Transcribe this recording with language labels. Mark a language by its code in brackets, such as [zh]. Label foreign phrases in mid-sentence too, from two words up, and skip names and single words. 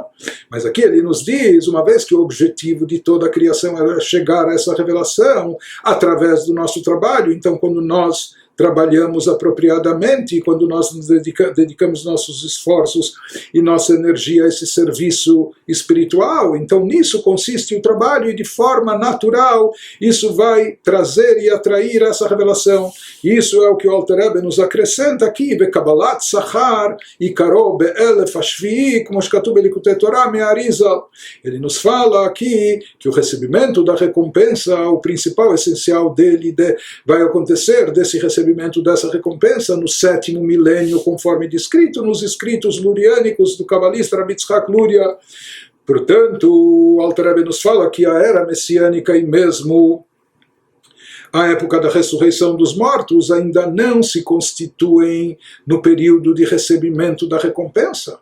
[pt] Mas aqui ele nos diz, uma vez que o objetivo de toda a criação é chegar a essa revelação através do nosso trabalho, então quando nós trabalhamos apropriadamente, quando nós nos dedicamos nossos esforços e nossa energia a esse serviço espiritual, então nisso consiste o trabalho, e de forma natural isso vai trazer e atrair essa revelação. Isso é o que o Alter Rebbe nos acrescenta aqui, [he] בקבלת שכר עיקרו באלף השביעי כמו שכתוב בליקוטי תורה מהאריז"ל. [pt] Ele nos fala aqui que o recebimento da recompensa, o principal, essencial dele, vai acontecer desse recebimento, dessa recompensa no 7º milênio, conforme descrito nos escritos luriânicos do cabalista Rabbi Yitzhak Luria. Portanto, o Alter Rebbe nos fala que a era messiânica e mesmo a época da ressurreição dos mortos ainda não se constituem no período de recebimento da recompensa.